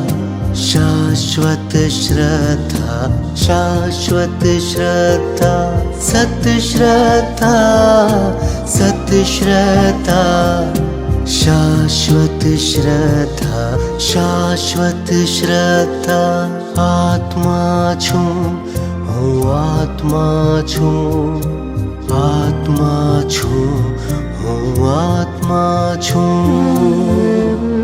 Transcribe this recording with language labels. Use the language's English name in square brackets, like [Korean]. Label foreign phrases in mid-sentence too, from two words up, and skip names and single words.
[Hindi] शाश्वत श्रद्धा, शाश्वत श्रद्धा. सत श्रद्धा, सत श्रद्धा. शाश्वत श्रद्धा, शाश्वत श्रद्धा. आत्मा [Gujarati] છું હું, આત્મા છું. આત્મા છું હું, આત્મા છું.